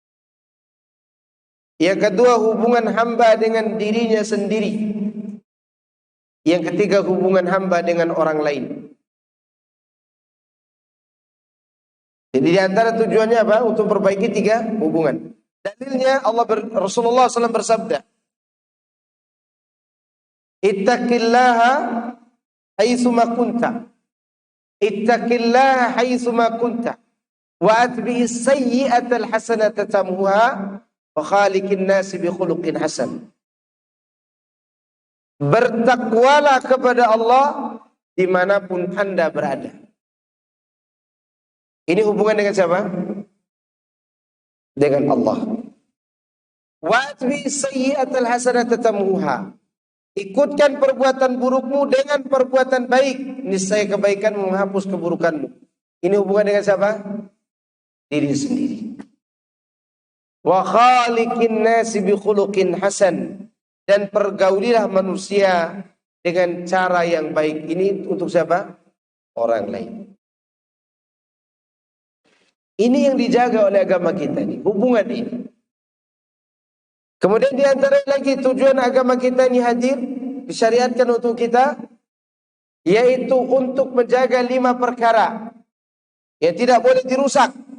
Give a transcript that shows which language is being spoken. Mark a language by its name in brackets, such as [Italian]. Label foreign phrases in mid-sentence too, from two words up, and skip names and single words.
[Indonesian] Yang kedua, hubungan hamba dengan dirinya sendiri. Yang ketiga, hubungan hamba dengan orang lain. Jadi di antara tujuannya apa? Untuk perbaiki tiga hubungan. Dalilnya Rasulullah SAW bersabda, [Arabic] اتق الله حيثما كنت. اتق الله حيثما كنت. وأتبع السيئة الحسنة تمحها وخالق الناس بخلق حسن. [Indonesian] Bertakwalah kepada Allah dimanapun Anda berada. Ini hubungan dengan siapa? Dengan Allah. [Arabic] وأتبع السيئة الحسنة تمحها. [Indonesian] Ikutkan perbuatan burukmu dengan perbuatan baik, niscaya kebaikan menghapus keburukanmu. Ini hubungan dengan siapa? Diri sendiri. [Arabic] وخالق الناس بخلق حسن, [Indonesian] dan pergaulilah manusia dengan cara yang baik. Ini untuk siapa? Orang lain. Ini yang dijaga oleh agama kita ini, hubungan ini. Kemudian di antara lagi tujuan agama kita ini hadir disyariatkan untuk kita, yaitu untuk menjaga 5 perkara yang tidak boleh dirusak.